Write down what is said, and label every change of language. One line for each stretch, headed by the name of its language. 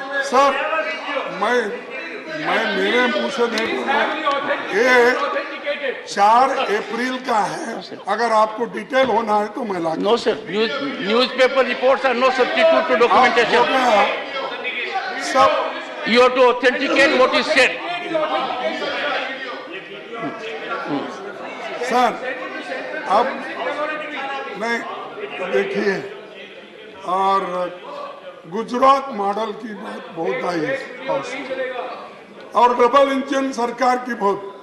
Hindi: Sir, मैं मेरे मुंह से नहीं बोल रहा, ये 4 अप्रैल का है। अगर आपको डिटेल होना है तो मैं ला।
English: No sir, newspaper reports are no substitute to documentation.
Hindi: सब
English: You have to authenticate what is said.
Hindi: Sir, अब नहीं देखिए, और गुजरात मॉडल की बात बहुत आई है, और डबल इंजन सरकार की बहुत।